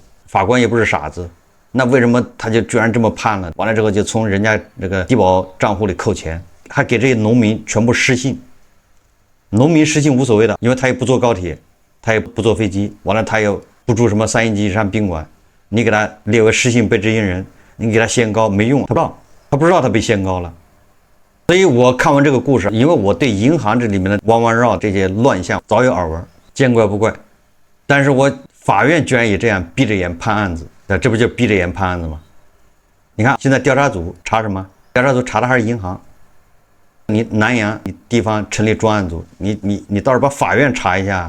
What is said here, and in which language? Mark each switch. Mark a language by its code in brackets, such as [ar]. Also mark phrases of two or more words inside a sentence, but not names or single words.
[zh] 法官也不是傻子，那為什麼他就居然這麼判了？完了之後就從人家這個低保賬戶裡扣錢，還給這些農民全部失信。農民失信無所謂的，因為他也不坐高鐵，他也不坐飛機，完了他也不住什麼3星級以上賓館，你給他列為失信被執行人，你給他限高沒用，他不知道他被限高了。所以我看完這個故事，因為我對銀行這裡面的彎彎繞這些亂象早有耳聞，見怪不怪。但是我法院居然也這樣閉着眼判案子，這不就閉着眼判案子嗎？你看現在調查組查什麼？調查組查的還是銀行。你南陽你地方成立專案組，你倒是把法院查一下。